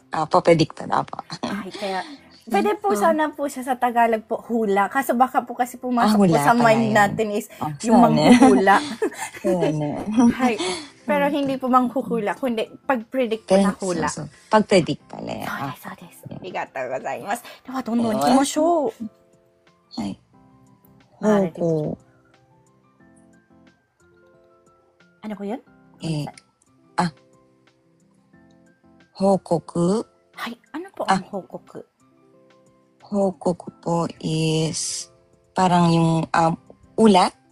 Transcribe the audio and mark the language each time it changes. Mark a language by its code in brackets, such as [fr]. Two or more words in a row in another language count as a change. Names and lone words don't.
[tl] papredict na po. Ay, kaya, pwede po sana po siya sa Tagalog po, hula. Kaso baka po kasi pumasok po Hula sa pala mind yun. natin is yung Sana. manghuhula. Sana. Hay, pero hindi po manghuhula, kundi pag-predict po na hula. Pag-predict pala yan. [ja] そうです. ありがとうございます。では、どんどん行きましょう. [tl] Ay. Maaari Hoko. Ano po yun? Hokoku. Hay, ano po ang hokoku? Hokoku po is parang yung ulat.